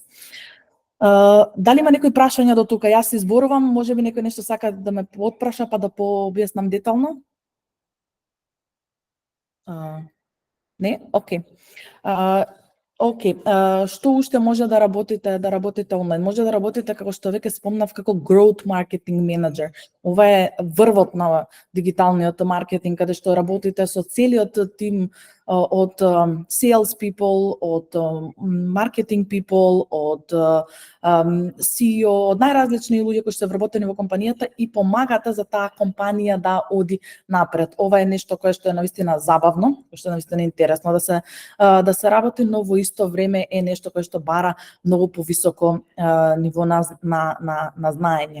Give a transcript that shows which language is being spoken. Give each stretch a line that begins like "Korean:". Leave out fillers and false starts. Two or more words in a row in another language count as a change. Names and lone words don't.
Macedonian: Дали има некои прашања до тука? Јас се изборувам, може би некој нешто сака да ме потпраша па да пообјаснам детално? Не? Окей. Што уште може да работите онлайн? Може да работите, како што веќе спомнав, како
English: growth marketing manager.
Macedonian: Ова е врвот на дигиталниот маркетинг, каде што работите со целиот тим од
English: sales people,
Macedonian: од
English: marketing people,
Macedonian: од CEO, од најразлични луѓе кои што се вработени во компанијата и помагате за таа компанија да оди напред. Ова е нешто кое што е навистина забавно, кое што е навистина интересно да се работи, но во исто време е нешто кое што бара многу повисоко ниво на знаење.